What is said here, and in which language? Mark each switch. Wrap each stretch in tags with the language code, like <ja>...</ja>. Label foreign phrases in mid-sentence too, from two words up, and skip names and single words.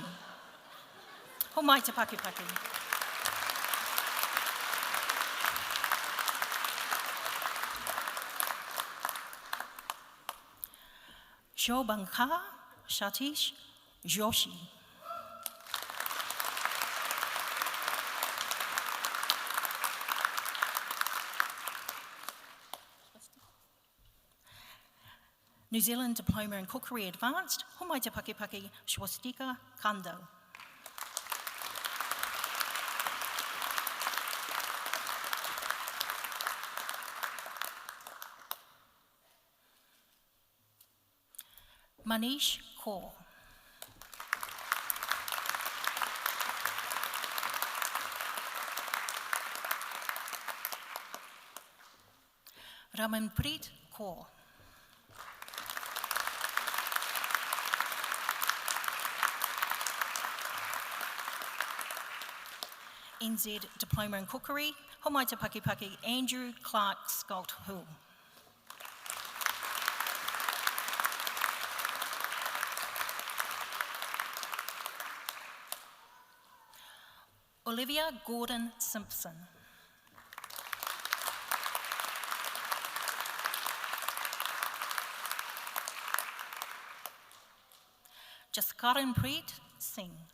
<mi>Ho mai te pakipaki. Shobanka Satish Joshi.</mi> <en>New Zealand Diploma in Cookery Advanced,</en> <mi>ho mai te pakipaki Swastika Kando. Manish Kaur. Ramanpreet Kaur.</mi> <en>NZ Diploma in Cookery,</en> <mi>ho mai te pakipaki</mi> <en>Andrew Clark Scott Hill. Olivia Gordon Simpson. Jaskaranpreet Singh.</en>